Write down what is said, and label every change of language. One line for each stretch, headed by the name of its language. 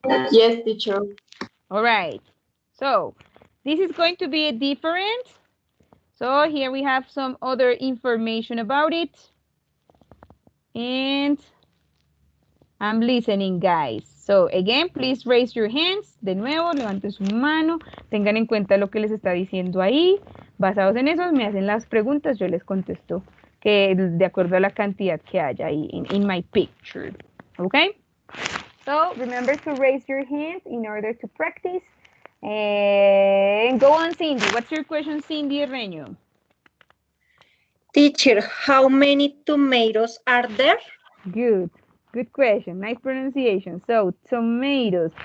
English: Yes, teacher. All right. So this is going to be different. So here we have some other information about it. And I'm listening, guys. So again, please raise your hands.
Spanish: De nuevo, levante su mano. Tengan en cuenta lo que les está diciendo ahí. Basados en eso, me hacen las preguntas, yo les contesto que de acuerdo a la cantidad que haya ahí
English: in my picture. Okay? So remember to raise your hands in order to practice. And go on, Cindy. What's your question, Cindy Reño? Teacher, how many tomatoes are there? Good. Good question. Nice pronunciation. So, tomatoes.